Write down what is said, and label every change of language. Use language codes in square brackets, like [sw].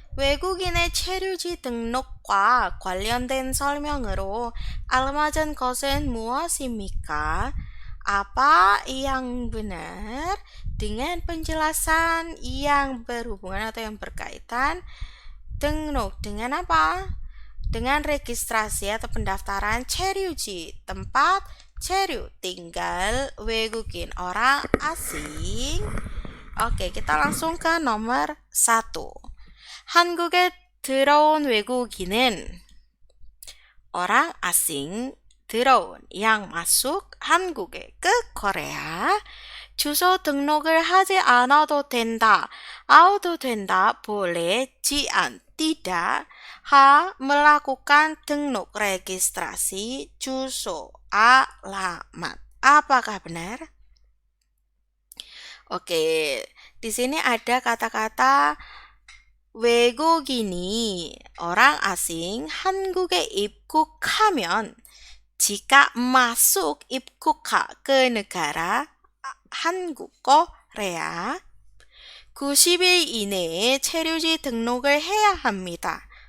[ko] 외국인의 체류지 등록과 관련된 설명으로 알맞은 것은 무엇입니까? [id] Apa yang benar dengan penjelasan yang berhubungan atau yang berkaitan 등록 dengan apa? Dengan registrasi atau pendaftaran 체류지, tempat 체류, tinggal 외국인, orang asing. Oke, kita langsung ke nomor 1. [ko] 한국에 들어온 외국인은 [id] orang asing [ko] 들어온 [id] yang masuk [ko] 한국에 [id] ke Korea [ko] 주소 등록을 하지 않아도 된다. 아우도 된다. [id] boleh, 지안, tidak. melakukan 등록 registrasi 주소, alamat. Apakah benar? Oke, di sini ada kata-kata [ko] 외국인이 [id] orang asing 한국에 입국하면 jika masuk 입국하 ke negara 한국, Korea [ko] 90일 이내에 체류지 등록을 해야 합니다.